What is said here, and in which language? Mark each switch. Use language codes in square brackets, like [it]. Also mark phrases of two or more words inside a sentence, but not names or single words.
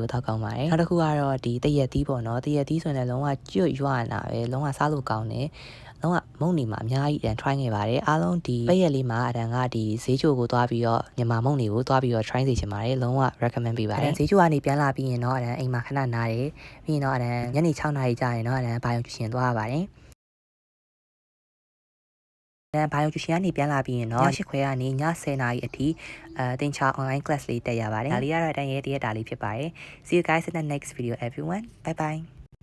[my] ကိုတောက်ကောင်းပါတယ်နောက်တစ်ခုကတော့ဒီတရက်သီးပေါ့နော်တရက်သီးဆိုရင်လည်းလုံးဝကျွတ်ရွနာပဲလုံးဝစားလို့ကောင်းတယ်လုံးဝမုံနေမှာအများကြီးအဒန် try ခဲ့ပါတယ်အားလုံးဒီပိတ်ရက်လေးမှာအဒန်ကဒီဈေးချိုကိုသွားပြီးတော့မြန်မာမုံတွေကိုသွားပြီးတော့ try စေချင်ပါတယ်လုံးဝ recommend ပေးပါတယ်ဈေးချိုကနေပြန်လာပြီးရင်တော့အဒန်အိမ်မှာခဏနားတယ်ပြီးရင်တော့အဒန်ညနေ6:00 နာရီကြာရင်တော့အဒန်ဘာယုံရှင်သွားရပါတယ် ဘာယုံကျူရှင်ကနေပြန်လာပြီးရင်တော့ည8:00 ခွဲကနေည10:00 နာရီအထိတင်ချာ [en] online class [my] လေးတက်ရပါတယ်ဒါလေးကတော့အတန်းရဲ့တရက်တာလေးဖြစ်ပါတယ် [en] See you guys in the next video everyone bye bye